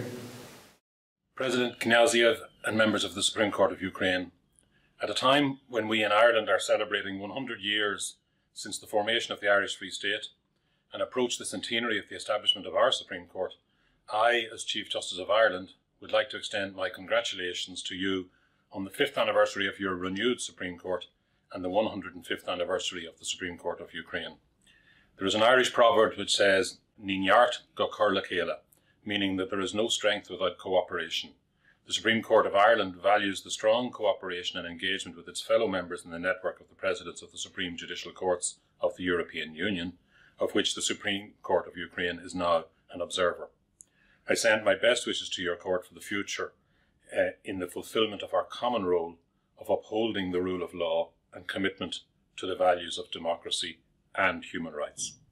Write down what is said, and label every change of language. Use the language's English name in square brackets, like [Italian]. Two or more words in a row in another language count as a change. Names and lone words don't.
[English] President Knyaziev and members of the Supreme Court of Ukraine, at a time when we in Ireland are celebrating 100 years since the formation of the Irish Free State and approach the centenary of the establishment of our Supreme Court, I, as Chief Justice of Ireland, would like to extend my congratulations to you on the 5th anniversary of your renewed Supreme Court and the 105th anniversary of the Supreme Court of Ukraine. There is an Irish proverb which says, [Irish] "Ní neart go cur le chéile," [English] meaning that there is no strength without cooperation. The Supreme Court of Ireland values the strong cooperation and engagement with its fellow members in the network of the Presidents of the Supreme Judicial Courts of the European Union, of which the Supreme Court of Ukraine is now an observer. I send my best wishes to your court for the future in the fulfilment of our common role of upholding the rule of law and commitment to the values of democracy and human rights.